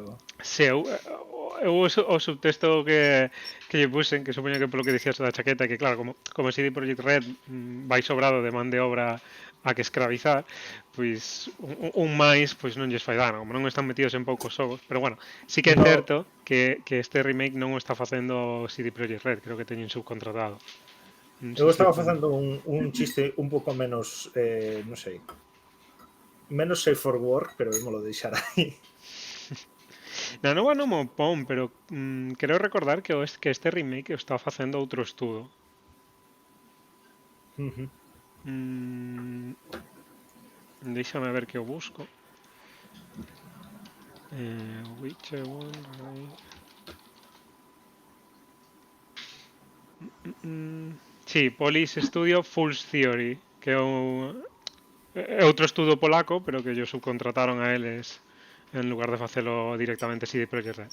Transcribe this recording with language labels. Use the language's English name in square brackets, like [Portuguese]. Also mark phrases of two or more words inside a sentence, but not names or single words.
[Galician] Se eu o subtexto que lle puxen, que supoño que polo que dicías da chaqueta, que claro, como CD Projekt Red vai sobrado de man de obra a que escravizar, pois un máis pois non lles fai dano, como non están metidos en poucos xogos, pero bueno, sí que é certo que este remake non o está facendo CD Projekt Red, creo que teñen subcontratado. Eu estaba facendo un chiste un pouco menos, non sei, menos [English] safe for work, [Galician] pero ímolo deixar aí. Na nova non mo pon, pero creo recordar que este remake o está facendo outro estudo. Déixame ver que o busco. Witcher 1, sí, Police Studio Fool's Theory, que é outro estudo polaco, pero que ellos subcontrataron a eles en lugar de facelo directamente CD Projekt Red.